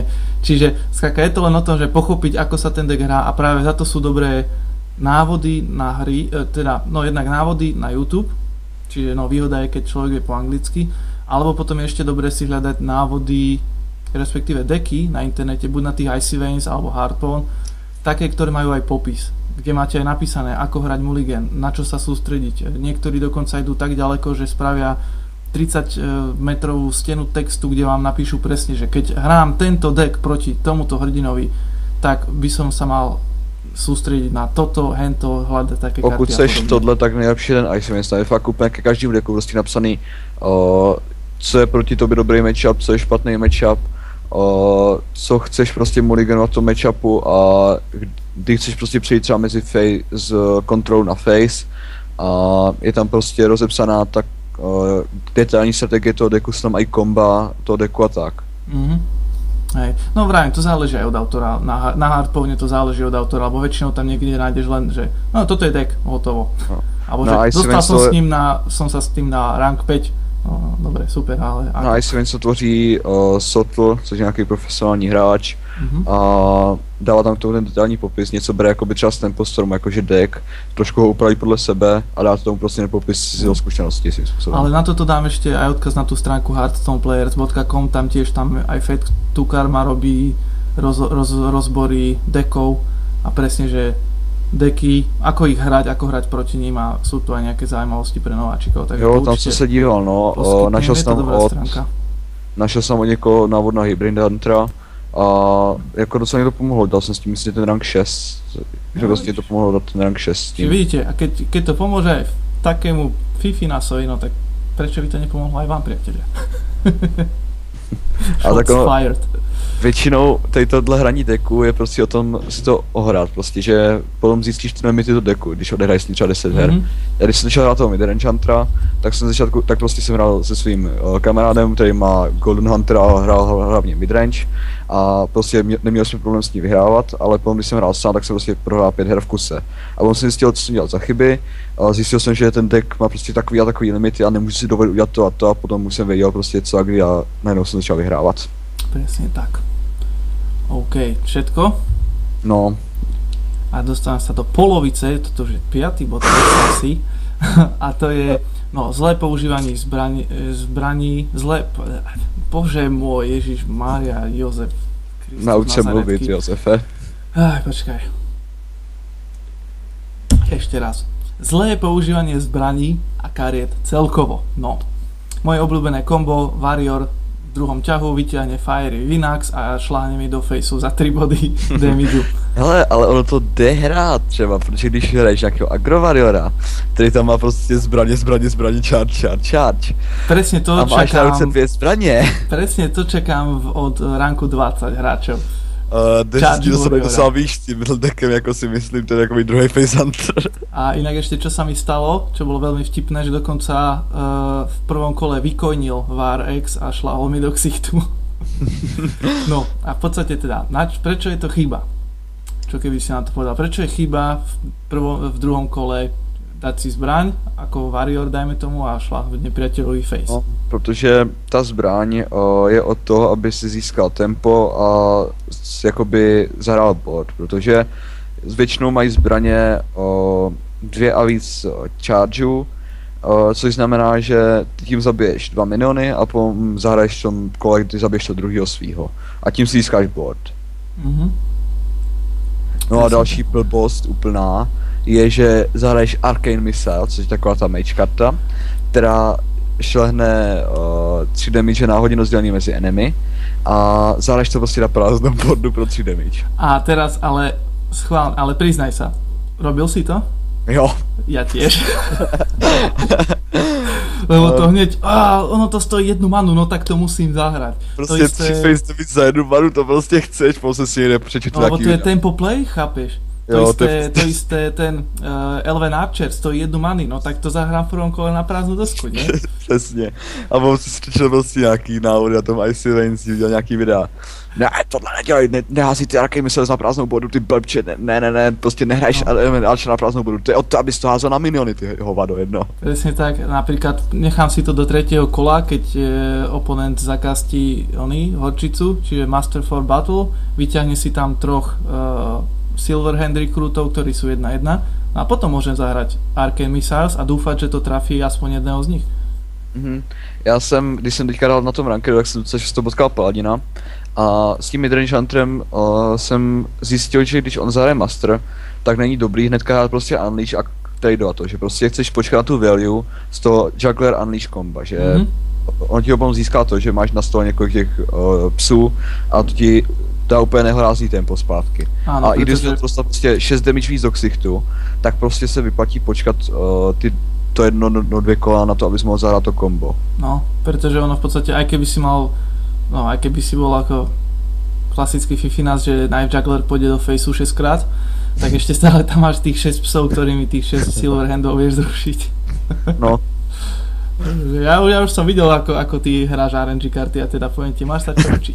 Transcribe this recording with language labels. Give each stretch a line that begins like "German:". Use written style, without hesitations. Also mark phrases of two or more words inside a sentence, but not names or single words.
Slovak: Čiže skrátka je to len o tom, že pochopiť, ako sa ten deck hrá a práve za to sú dobré návody na hry, jednak návody na YouTube, čiže výhoda je, keď človek vie po anglicky, alebo potom je ešte dobre si hľadať návody, respektíve decky na internete, buď na tých Icy Veins alebo Hardpoint, také, ktoré majú aj popis, kde máte aj napísané, ako hrať mulligan, na čo sa sústrediť. Niektorí dokonca idú tak ďaleko, že spravia 30 metrovú stenu textu, kde vám napíšu presne, že keď hrám tento deck proti tomuto hrdinovi, tak by som sa mal soustředit na toto, hento, hledat také karty.
Czech: Pokud seš tohle, tak nejlepší ten Ice Veins, je fakt úplně ke každému deku prostě napsaný, co je proti tobě dobrý matchup, co je špatný matchup, co chceš prostě mulliganovat v tom matchupu a kdy chceš prostě přejít třeba mezi z control na face a je tam prostě rozepsaná tak detailní strategie toho deku, jsou tam i komba toho deku a tak.
Slovak: Hej. No vrajím, to záleží aj od autora, na Hardpowne to záleží od autora, lebo väčšinou tam niekde nájdeš len, že no toto je deck, hotovo. No. Alebo že dostal som sa s tým na rank 5, no dobre, super, ale...
Czech: Na Ice Veins to tvoří Sotl, což je nějaký profesionální hráč a dává tam k tomu ten detailní popis, něco bere jakoby třeba z Tempostormu, jakože deck, trošku ho upraví podle sebe a dá tomu prostě ten popis z jeho zkušenosti svým způsobem.
Slovak: Ale na toto dám ešte aj odkaz na tú stránku hearthstoneplayers.com, tam tiež tam aj Fate Tukarma robí rozbory deckov a presne, že deky, ako ich hrať, ako hrať proti ním a sú tu aj nejaké zaujímavosti pre nováčikov. Takže
Czech: Jo, tam jsem se díval, no, našel jsem od někoho návod na Hybrid Huntera a jako docela mi to pomohlo, dal jsem s tím myslím ten rank 6, že vlastně to pomohlo dát ten rank 6 s tím.
Slovak: Vidíte, a keď to pomôže aj takému Fifinasovi, no tak prečo by to nepomohlo aj vám, priatelia?
Czech: A tak většinou tady tohle hraní deku je prostě o tom si to ohrát prostě, že potom zjistíš ty limity do deku, když odehraješ třeba 10 her. Já když jsem začal hrát toho Midrange Huntera, tak prostě jsem hrál se svým kamarádem, který má Golden Huntera a hrál hlavně Midrange a prostě neměl jsem problém s ní vyhrávat, ale potom když jsem hrál sám, tak jsem prostě prohrál 5 her v kuse. A potom jsem zjistil, co jsem dělal za chyby, a zjistil jsem, že ten deck má prostě takový a takový limity a nemůžu si dovolit udělat to a to a potom už jsem věděl prostě co a kdy a najednou jsem začal vyhrávat.
Slovak: Presne tak. OK, všetko? No. A dostávam sa do polovice, toto už je 5. bod asi. A to je, no, zlé používanie zbraní, bože môj, Ježiš Mária, Jozef Kristus Nauč sa mluviť, Jozefe. Počkaj. Ešte raz. Zlé používanie zbraní a kariet celkovo. No. Moje obľúbené kombo, Warrior, v druhom ťahu vyťahne Fiery Vinax a šláhne mi do faceu za 3 body damageu.
Czech: Hele, ale ono to jde hrát třeba, protože když hraješ nějakého Agrovariora, který tam má prostě zbraně, charge.
Slovak: Presne to
Czech: a máš na ruce 2 zbraně.
Slovak: Presne to čekám od ranku 20 hráčov.
Czech: Ti to se docela víš s tím deckem, jako si myslím, to je takový druhý Face Hunter.
Slovak: A inak ešte čo sa mi stalo, čo bolo veľmi vtipné, že dokonca v prvom kole vykojnil Var X a šlahol mi do ksichtu. No a v podstate teda, prečo je to chyba? Čo keby si na to povedal? Prečo je chyba v druhom kole dať si zbraň, ako Warrior dajme tomu a šláhnuť nepriateľový face?
Czech: No, protože ta zbraň je od toho, aby si získal tempo a jakoby zahrál board, protože většinou mají zbraně 2 a víc chargeů, což znamená, že tím zabiješ 2 miniony a potom zahraješ v tom kole, kdy zabiješ to druhého svýho a tím si získáš board. No a další blbost úplná je, že zahraješ Arcane Missile, což je taková ta mage karta, která šlehne 3 damage na hodinu rozdělený mezi enemy a zahraješ to prostě na prázdnom boardu pro 3 damage.
Slovak: A teraz ale priznaj sa, robil si to?
Czech: Jo.
Slovak: Ja tiež. Lebo to hneď, ono to stojí 1 manu, no tak to musím zahrať.
Czech: Prostě 3
English: face damage
Czech: za 1 manu, to prostě chceš, potom si někde přečetl
Slovak: taký. Lebo to je
English: tempo play,
Slovak: chápeš? To isté ten Elven Archer stojí 1 many, no tak to zahrám v prvom kole na prázdnu dosku,
Czech: ne? Přesně. A potom si přečetl prostě nějaký návody na tom Icy Veins, viděl nějaký videa. Ne, tohle nedělej, nehází ty Arcane Missiles na prázdnou bodu, ty blbče, ne, prostě nehraješ Elven Archer na prázdnou bodu, to je o to, abys to házel na miniony, ty hovado jedno.
Slovak: Presne tak, napríklad nechám si to do 3. kola, keď oponent zakastí horčicu, čiže Master for Battle, vyťahne si tam 3 Silverhand rekrutov, ktorí sú 1-1 a potom môžem zahrať Arcane Missiles a dúfať, že to trafí aspoň jedného z nich.
Czech: Já jsem, když jsem teďka hrál na tom rankedu, tak jsem docela často potkal Paladina a s tím Midrange Hunterem jsem zjistil, že když on zahraje Master, tak není dobrý hnedka hrát prostě Unleash a tradeovat to, že prostě chceš počkat na tu value z toho Juggler Unleash komba, že on ti potom získá to, že máš na stole několik těch psů a to ti dá úplně nehorázný tempo zpátky.
Slovak: Áno,
Czech: a i když to dostal prostě 6 damage víc do ksichtu, tak prostě se vyplatí počkat to 1-2 kola na to, abys mohl zahrát to kombo.
Slovak: No, pretože ono v podstate, aj keby si bol ako klasický Fifinas, že Knife Juggler pôjde do faceu 6 krát, tak ešte stále tam máš tých 6 psov, ktorými tých 6 Silverhandov vieš zrušiť. No. Ja už som videl, ako ty hráš RNG karty a teda poviem ti, máš sa čo učiť.